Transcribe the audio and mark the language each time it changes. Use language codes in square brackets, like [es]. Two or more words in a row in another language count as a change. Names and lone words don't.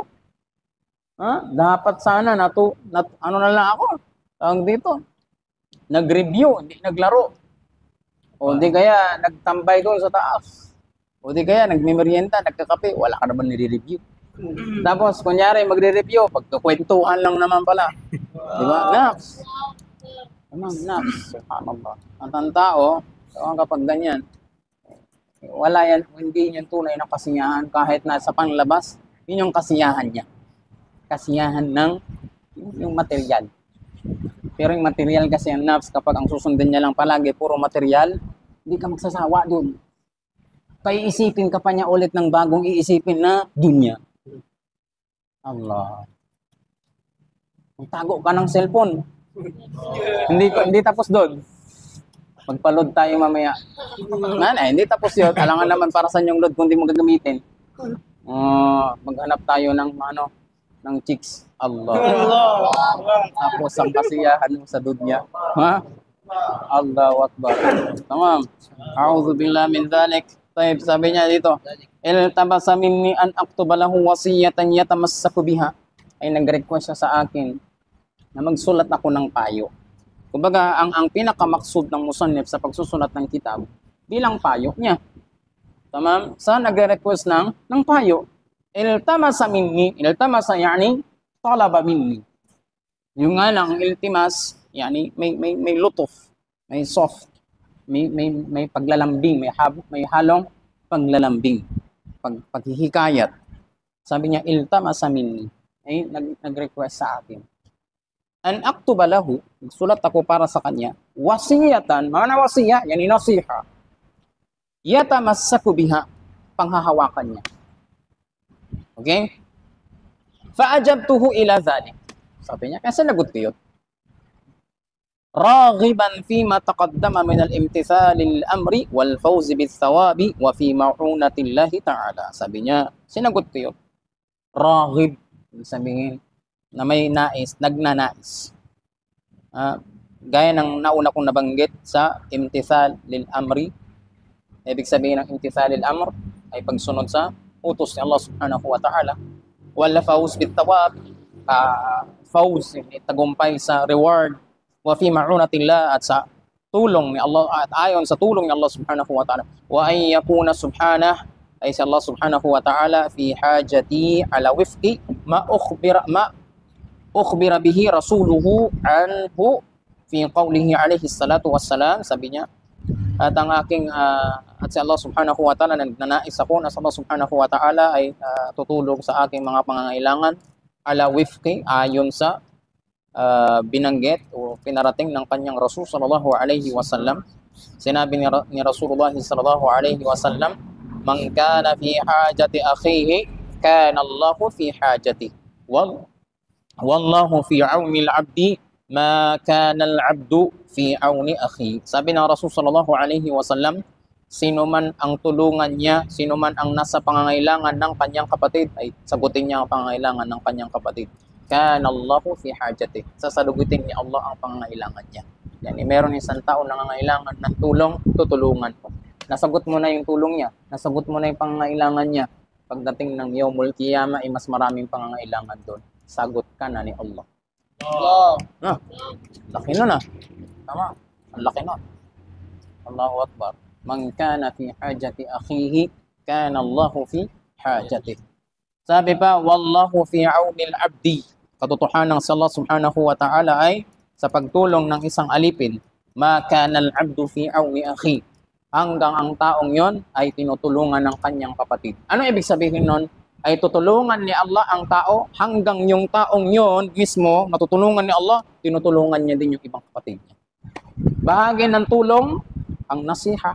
[tl] Dapat sana ano na lang ako. Tawag dito. Nag-review, hindi naglaro. O hindi kaya nagtambay doon sa taas. O hindi kaya nagmimerienda, nagkakape, wala ka naman nire-review. Tapos kunyari magre-review, pagkakwentuhan lang naman pala. Diba? [ar] نفس. نفس. سبحان الله. [tl] Ang tao, kapag ganyan, wala yan, hindi yan tunay na kasiyahan kahit nasa panglabas, yun yung kasiyahan niya. Kasiyahan ng yung material. Pero yung material kasi ang nafs, kapag ang susundin niya lang palagi, puro material, hindi ka magsasawa dun. Paiisipin ka pa niya ulit ng bagong iisipin na dunya. Allah. Tago ka ng cellphone. Hindi tapos doon. Magpa-load tayo mamaya. Hindi tapos yun. Alangan naman para sa yung load kung hindi mo gagamitin. Maghanap tayo ng chicks. Allah. Tapos ang kasiyahan mo sa dunya. [ar] الله أكبر. تمام. أعوذ بالله من ذلك. [tl] Tayyib, sabi niya dito, [ar] التبس مني أن أكتب له وصية يتمسك بها. [tl] Ay nag-request siya sa akin na magsulat ako ng payo. Kumbaga, ang pinakamaksud ng musannif sa pagsusulat ng kitab, bilang payo niya. Tamam? Sa nag-request ng payo, [ar] التمس مني، التمس يعني، طلب مني. [tl] Yung nga lang, [ar] التماس، يعني, [tl] may lutuf, may soft, may paglalambing, may halong paglalambing, paghihikayat. Sabi niya, iltamasa minni. Ay nag-request sa akin. [ar] أن أكتب له, [tl] sulat ako para sa kanya, [ar] وصية، معنى وصية، يعني نصيحة. يتمسك بها, [tl] panghahawakan niya. [ar] Okay? فأجبته إلى ذلك. [tl] Sabi niya, kasi lagot ko yun. [ar] راغبا فيما تقدم من الامتثال الأمر والفوز بالثواب وفي معونة الله تعالى. [tl] Sabi niya, sinagot ko yun. Raghib, sabihin na may nais, nagnanais. Gaya ng nauna kong nabanggit sa [ar] امتثال للأمر. [tl] Ibig sabihin ng [ar] امتثال للأمر [tl] ay pagsunod sa utos ni Allah [ar] سبحانه وتعالى. والفوز بالثواب، فوز, [tl] tagumpay sa reward, [ar] وفي معونة الله, [tl] at sa tulong ni Allah, at ayon sa tulong ni Allah [ar] سبحانه وتعالى. وأن يكون سبحانه, [tl] ay si [ar] الله سبحانه وتعالى في حاجتي على وفق ما أخبر به رسوله عنه في قوله عليه الصلاة والسلام. [tl] Sabi niya, at ang aking at si Allah [ar] سبحانه وتعالى, [tl] nagnanais ako na si Allah [ar] سبحانه وتعالى [tl] ay tutulong sa aking mga pangangailangan [ar] على وفق, [tl] ayon sa binanggit o pinarating ng kanyang Rasul [ar] صلى الله عليه وسلم. [tl] Sinabi ni [ar] رسول الله صلى الله عليه وسلم، من كان في حاجة أخيه كان الله في حاجته، والله في عون العبد ما كان العبد في عون أخيه. [tl] Sabi ng Rasul [ar] صلى الله عليه وسلم, [tl] sino man ang tulungan niya, sino man ang nasa pangangailangan ng kanyang kapatid, ay sagutin niya ang pangangailangan ng kanyang kapatid. [ar] كان الله في حاجته, [tl] sasalugutin ni Allah ang pangangailangan niya. Yani meron isang tao na nangangailangan ng tulong, tutulungan mo. Nasagot mo na yung tulong niya, nasagot mo na yung pangangailangan niya. Pagdating ng [ar] يوم القيامة, [tl] ay mas maraming pangangailangan doon. Sagot ka na ni Allah. Laki nun ah. Tama, ang laki nun. [ar] الله أكبر. من كان في حاجة أخيه، كان الله في حاجته. [tl] Sabi pa, [ar] والله في عون العبد. [tl] Katotohanan sa Allah [ar] سبحانه وتعالى [tl] ay sa pagtulong ng isang alipin, [ar] ما كان العبد في عون أخيه, [tl] hanggang ang taong yon ay tinutulungan ng kanyang kapatid. Ano ibig sabihin nun? Ay tutulungan ni Allah ang tao hanggang yung taong yon mismo, matutulungan ni Allah, tinutulungan niya din yung ibang kapatid niya. Bahagi ng tulong, ang nasiha.